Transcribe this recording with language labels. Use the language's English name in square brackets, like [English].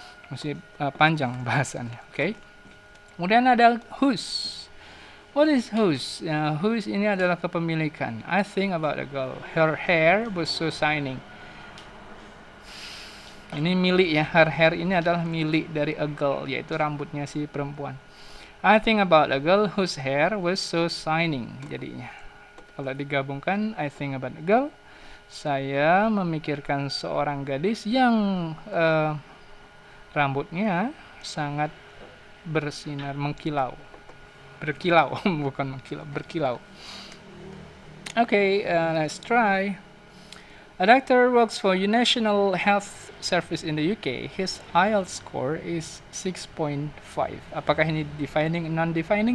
[Indonesian] Masih panjang bahasannya, oke? Okay? Kemudian ada whose. [English] What is whose? Whose [Indonesian] ini adalah kepemilikan. [English] I think about a girl. Her hair was so shining. [Indonesian] Ini milik ya. Her hair ini adalah milik dari a girl, yaitu rambutnya si perempuan. [English] I think about a girl whose hair was so shining. [Indonesian] Jadinya, kalau digabungkan, [English] I think about a girl. [Indonesian] Saya memikirkan seorang gadis yang rambutnya sangat bersinar, berkilau, bukan mengkilau, berkilau. [English] Okay, let's try. A doctor works for National Health Service in the UK. His IELTS score is 6.5. [Indonesian] Apakah ini defining, non-defining?